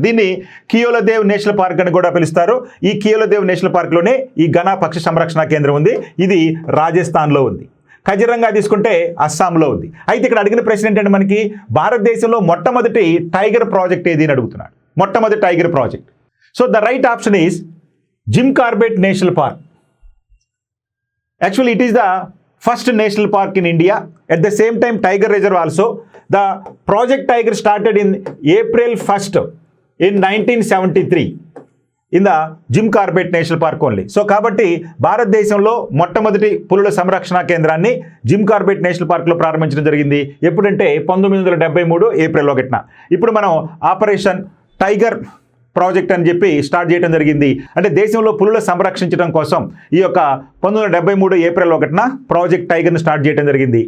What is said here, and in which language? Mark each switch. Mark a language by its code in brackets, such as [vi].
[te] దీన్ని కియోలదేవ్ national park అని కూడా పిలుస్తారు. ఈ కియోలదేవ్ నేషనల్ పార్క్లోనే ఈ ఘనా పక్షి సంరక్షణ కేంద్రం ఉంది. ఇది రాజస్థాన్లో ఉంది. కజిరంగా తీసుకుంటే అస్సాంలో ఉంది. అయితే ఇక్కడ అడిగిన ప్రశ్న ఏంటంటే మనకి భారతదేశంలో మొట్టమొదటి టైగర్ ప్రాజెక్ట్ ఏది అని అడుగుతున్నాడు. మొట్టమొదటి tiger project. So the right option is Jim Corbett national park. [en] Actually, it is the first national park in India. At the same time, Tiger Reserve also. The Project Tiger started in April 1st in 1973 in the Jim Corbett National Park only. [te] So, కాబట్టి భారతదేశంలో మొట్టమొదటి పులుల సంరక్షణ కేంద్రాన్ని Jim Corbett national పార్క్లో ప్రారంభించడం జరిగింది. ఎప్పుడంటే 1973 ఏప్రిల్ 1న. ఇప్పుడు మనం ఆపరేషన్ టైగర్ ప్రాజెక్ట్ అని చెప్పి స్టార్ట్ చేయడం జరిగింది. అంటే దేశంలో పులుల సంరక్షించడం కోసం ఈ యొక్క 1973 ఏప్రిల్ 1న ప్రాజెక్ట్ టైగర్ని స్టార్ట్ చేయడం జరిగింది.